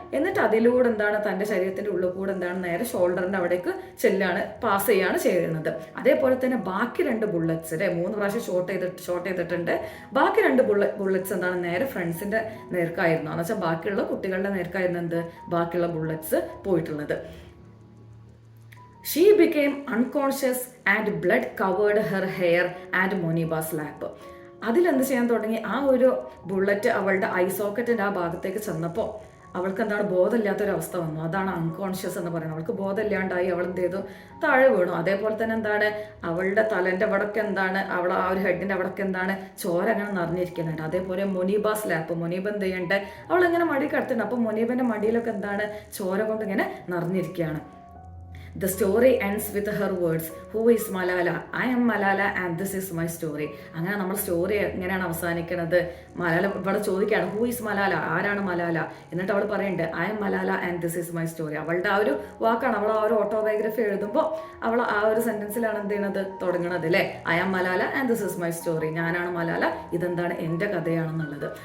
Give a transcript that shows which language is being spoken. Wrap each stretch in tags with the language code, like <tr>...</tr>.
<ml>എന്നിട്ട് അതിലൂടെ എന്താണ്, തൻ്റെ ശരീരത്തിൻ്റെ ഉള്ളിൽ കൂടെ എന്താണ്, നേരെ ഷോൾഡറിൻ്റെ അവിടേക്ക് പാസ് ചെയ്യാണ് ചെയ്യുന്നത്. അതേപോലെ തന്നെ ബാക്കി 2 ബുള്ളറ്റ്സ് 3 പ്രാവശ്യം ഷോട്ട് ചെയ്തിട്ടുണ്ട്. ബാക്കി 2 ബുള്ളറ്റ്സ് എന്താണ്, നേരെ ഫ്രണ്ട്സിൻ്റെ നേർക്കായിരുന്നു. എന്ന് വെച്ചാൽ ബാക്കിയുള്ള കുട്ടികളുടെ നേർക്കായിരുന്നു എന്ത്, ബാക്കിയുള്ള ബുള്ളറ്റ്സ് പോയിട്ടുള്ളത്.</ml> <en>She became unconscious and blood covered her hair and Moniba's lap.</en> <ml>അതിലെന്ത് ചെയ്യാൻ തുടങ്ങി, ആ ഒരു ബുള്ളറ്റ് അവളുടെ ഐ സോക്കറ്റിൻ്റെ ആ ഭാഗത്തേക്ക് ചെന്നപ്പോൾ അവൾക്ക് എന്താണ്, ബോധമില്ലാത്തൊരവസ്ഥ വന്നു. അതാണ് അൺകോൺഷ്യസ് എന്ന് പറയുന്നത്. അവൾക്ക് ബോധമില്ലാണ്ടായി, അവൾ എന്ത് ചെയ്തു, താഴെ വീണു. അതേപോലെ തന്നെ എന്താണ്, അവളുടെ തലൻ്റെ അവിടൊക്കെ എന്താണ്, അവൾ ആ ഒരു ഹെഡിൻ്റെ അവിടൊക്കെ എന്താണ്, ചോര അങ്ങനെ നിറഞ്ഞിരിക്കുന്നുണ്ട്. അതേപോലെ മൊനീബാസ് ലാപ്പ്, മൊനീബ എന്ത് ചെയ്യണ്ടേ, അവളിങ്ങനെ മടി കിടത്തുന്നുണ്ട്. അപ്പോൾ മൊനീബൻ്റെ മടിയിലൊക്കെ എന്താണ്, ചോര കൊണ്ട് ഇങ്ങനെ നിറഞ്ഞിരിക്കുകയാണ്.</ml> <en>The story ends with her words, who is Malala? I am Malala and this is my story.</en> <ml>അങ്ങനെ നമ്മൾ സ്റ്റോറി എങ്ങനെയാണ് അവസാനിക്കുന്നത്, മലാല ഇവിടെ ചോദിക്കുകയാണ്,</ml> <en>who is Malala,</en> <ml>ആരാണ് മലാല, എന്നിട്ട് അവൾ പറയുന്നുണ്ട്,</ml> <en>I am Malala and this is my story.</en> <ml>അവളുടെ ആ ഒരു വാക്കാണ്, അവൾ ആ ഒരു ഓട്ടോബയോഗ്രഫി എഴുതുമ്പോൾ അവൾ ആ ഒരു സെൻറ്റൻസിലാണ് എന്ത് ചെയ്യണത്, തുടങ്ങണത് അല്ലേ,</ml> <en>I am Malala and this is my story,</en> <ml>ഞാനാണ് മലാല, ഇതെന്താണ്, എൻ്റെ കഥയാണെന്നുള്ളത്.</ml>